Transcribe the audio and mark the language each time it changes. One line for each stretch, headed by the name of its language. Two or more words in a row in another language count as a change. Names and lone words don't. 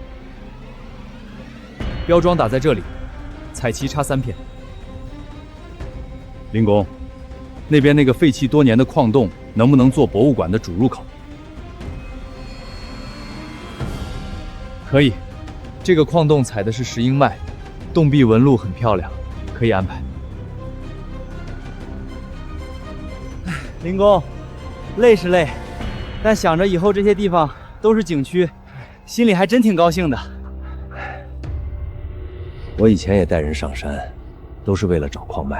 Chinese: 標樁打在這裡，彩旗插3片。林公，那邊那個廢棄多年的礦洞，能不能做博物館的主入口？可以，這個礦洞採的是石英麥，洞壁紋路很漂亮，可以安排。林公，累是累，但想着以後這些地方都是景區，心裡還真挺高興的。我以前也帶人上山，都是為了找礦脈。